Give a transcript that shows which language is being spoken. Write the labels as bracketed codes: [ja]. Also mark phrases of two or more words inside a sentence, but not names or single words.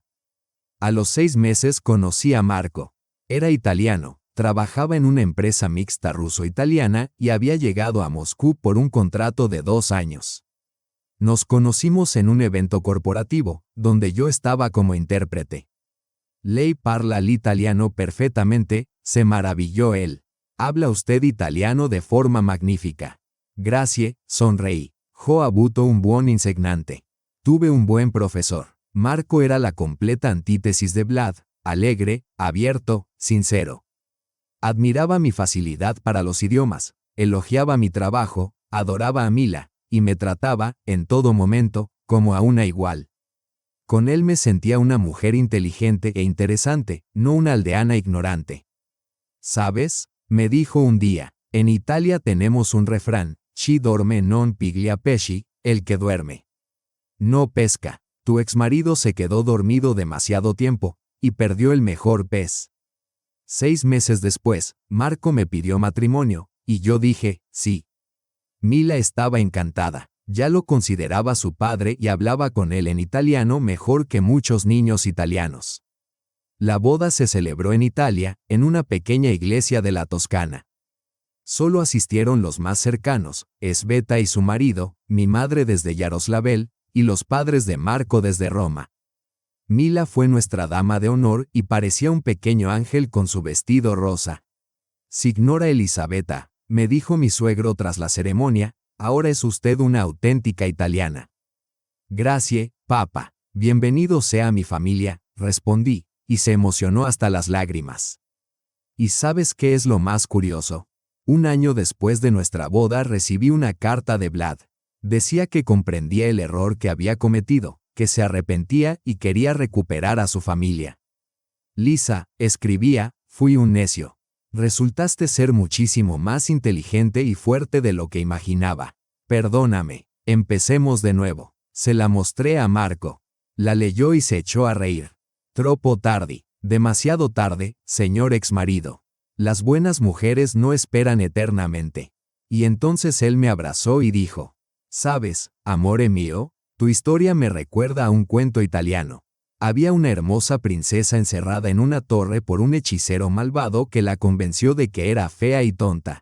[es] A los 6 meses conocí a Marco. Era italiano, trabajaba en una empresa mixta ruso-italiana y había llegado a Moscú por un contrato de 2 años. Nos conocimos en un evento corporativo, donde yo estaba como intérprete. [it] Lei parla l'italiano perfectamente, [es] se maravilló él. Habla usted italiano de forma magnífica. Grazie, sonreí. [it] Ho avuto un buon insegnante. [es] Tuve un buen profesor. Marco era la completa antítesis de Vlad, alegre, abierto, sincero. Admiraba mi facilidad para los idiomas, elogiaba mi trabajo, adoraba a Mila, y me trataba, en todo momento, como a una igual. Con él me sentía una mujer inteligente e interesante, no una aldeana ignorante. ¿Sabes? Me dijo un día, en Italia tenemos un refrán, [it] chi dorme non piglia pesci, [es] el que duerme no pesca. Tu exmarido se quedó dormido demasiado tiempo, y perdió el mejor pez. 6 meses después, Marco me pidió matrimonio, y yo dije, sí. Mila estaba encantada, ya lo consideraba su padre y hablaba con él en italiano mejor que muchos niños italianos. La boda se celebró en Italia, en una pequeña iglesia de la Toscana. Solo asistieron los más cercanos, Sveta y su marido, mi madre desde Yaroslavl, y los padres de Marco desde Roma. Mila fue nuestra dama de honor y parecía un pequeño ángel con su vestido rosa. [it] Signora Elisabetta, [es] me dijo mi suegro tras la ceremonia, ahora es usted una auténtica italiana. Gracie, papa, bienvenido sea mi familia, respondí, y se emocionó hasta las lágrimas. ¿Y sabes qué es lo más curioso? Un año después de nuestra boda recibí una carta de Vlad. Decía que comprendía el error que había cometido, que se arrepentía y quería recuperar a su familia. Lisa, escribía, fui un necio. Resultaste ser muchísimo más inteligente y fuerte de lo que imaginaba. Perdóname, empecemos de nuevo. Se la mostré a Marco. La leyó y se echó a reír. [it] Troppo tardi, [es] demasiado tarde, señor exmarido. Las buenas mujeres no esperan eternamente. Y entonces él me abrazó y dijo, ¿sabes, [it] amore mío? [es] Tu historia me recuerda a un cuento italiano. Había una hermosa princesa encerrada en una torre por un hechicero malvado que la convenció de que era fea y tonta.